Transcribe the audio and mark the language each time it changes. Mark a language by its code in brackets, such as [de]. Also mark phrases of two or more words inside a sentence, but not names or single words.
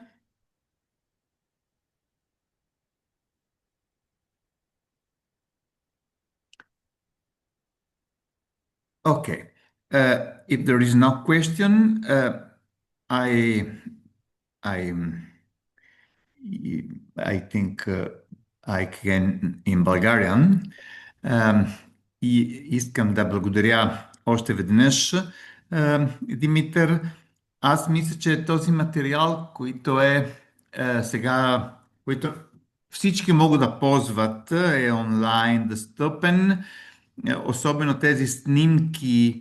[en] Okay. If there is no question, I I I think I can in Bulgarian. [bg] И искам да благодаря още веднъж, Димитър. Аз мисля, че този материал, който сега, който всички могат да ползват, е онлайн достъпен, особено тези снимки